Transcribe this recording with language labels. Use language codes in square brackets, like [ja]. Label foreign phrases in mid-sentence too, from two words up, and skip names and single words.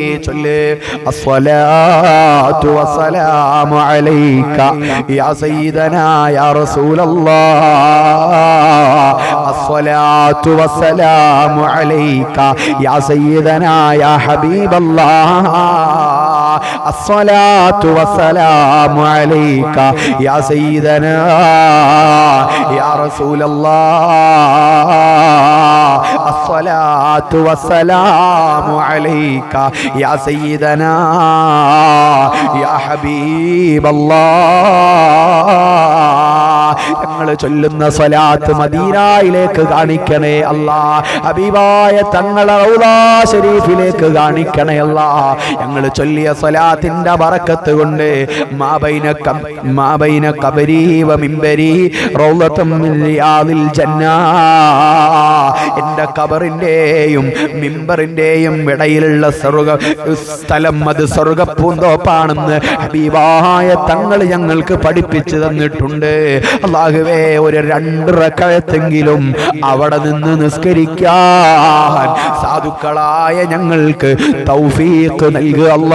[ar] الصلاة والسلام عليك يا سيدنا يا رسول الله الصلاة والسلام عليك يا سيدنا يا حبيب الله الصلاة والسلام عليك يا سيدنا يا رسول الله الصلاة والسلام عليك يا سيدنا يا حبيب الله [ml] ഞങ്ങൾ ചൊല്ലുന്ന സ്വലാത്ത് മദീനയിലേക്ക് കാണിക്കണേ അല്ലാഹ് ഹബീബായ തങ്ങളെ റൗളാ ശരീഫിലേക്ക് കാണിക്കണേ അല്ലാഹ് ഞങ്ങൾ ചൊല്ലിയ സ്വലാത്തിന്റെ ബറക്കത്ത് കൊണ്ട് [ar] ما بين قبري ومنبري روضة من رياض الجنة [ml] എൻ്റെ ഖബറിന്റെയും മിംബറിന്റെയും ഇടയിലുള്ള സ്ഥലം അത് സ്വർഗ്ഗപ്പൂന്തോപ്പാണെന്ന് ഹബീബായ തങ്ങൾ ഞങ്ങൾക്ക് പഠിപ്പിച്ചു തന്നിട്ടുണ്ട് അല്ലാഹുവേ ഒരു 2 റക്അത്തെങ്കിലും അവിടെ നിന്ന് നിസ്കരിക്കാൻ സാധുക്കളായ ഞങ്ങൾക്ക് തൗഫീഖ് നൽകുക